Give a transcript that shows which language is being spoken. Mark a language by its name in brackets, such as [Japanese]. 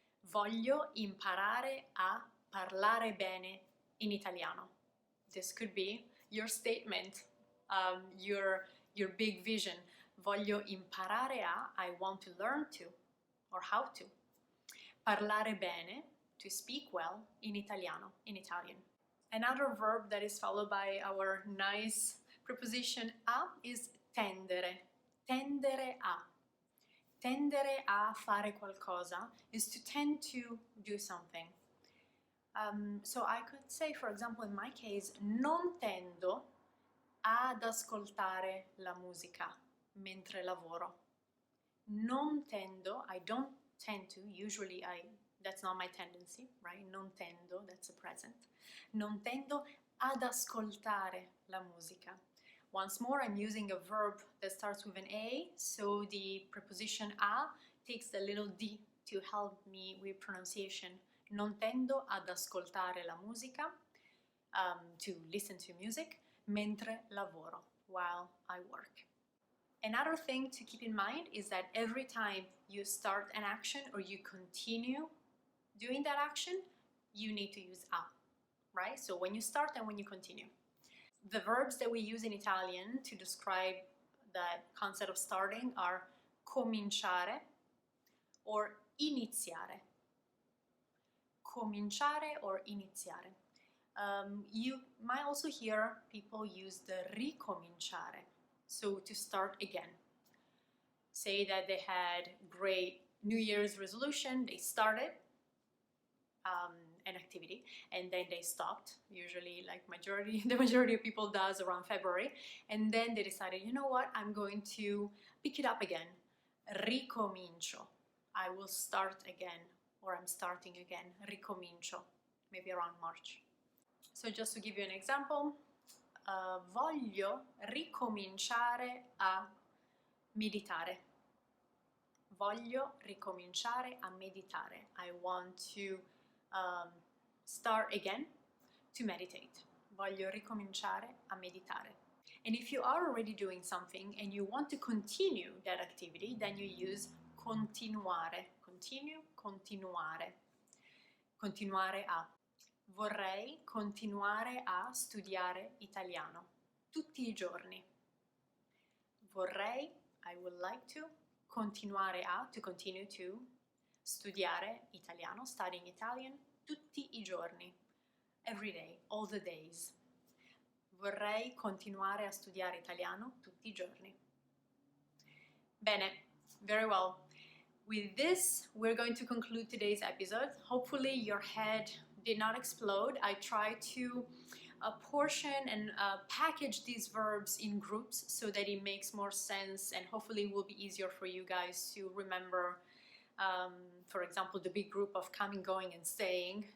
[Italian] Voglio imparare a parlare bene in italiano. [English] This could be your statement, your big vision. [Italian] Voglio imparare a, [English] I want to learn to, or how to. [Italian] Parlare bene, [English] to speak well, [Italian] in italiano, [English] in Italian. Another verb that is followed by our nice preposition a is tendere. [Italian] Tendere a. Tendere a fare qualcosa [English] is to tend to do something. So I could say, for example, in my case, [Italian] non tendo ad ascoltare la musica mentre lavoro. Non tendo, [English] I don't tend to, usually that's not my tendency, right? [Italian] Non tendo, [English] that's a present. [Italian] Non tendo ad ascoltare la musica. [English] Once more, I'm using a verb that starts with an A, so the preposition a takes the little d to help me with pronunciation. [Italian] Non tendo ad ascoltare la musica, [English] to listen to music, [Italian] mentre lavoro, [English] while I work. Another thing to keep in mind is that every time you start an action or you continue doing that action, you need to use a, right? So when you start and when you continue. The verbs that we use in Italian to describe that concept of starting are cominciare or iniziare. [Italian] Cominciare or iniziare. [English] You might also hear people use the ricominciare, so to start again. Say that they had great New Year's resolution, they started an activity and then they stopped, usually like the majority of people does around February, and then they decided, you know what, I'm going to pick it up again. Ricomincio, I will start again. or I'm starting again, ricomincio, maybe around March. So just to give you an example, [Italian] voglio ricominciare a meditare. Voglio ricominciare a meditare. [English] I want to start again to meditate. [Italian] Voglio ricominciare a meditare. [English] And if you are already doing something and you want to continue that activity, then you use continuare. [Italian] Continue, continuare. Continuare a. Vorrei continuare a studiare italiano tutti I giorni. Vorrei, [English] I would like to, [Italian] continuare a, [English] to continue to, [Italian] studiare italiano, [English] studying Italian, [Italian] tutti I giorni. [English] Every day, all the days. [Italian] Vorrei continuare a studiare italiano tutti I giorni. [English] Bene, very well. With this, we're going to conclude today's episode. Hopefully your head did not explode. I tried to portion and package these verbs in groups so that it makes more sense, and hopefully it will be easier for you guys to remember, for example, the big group of coming, going, and staying.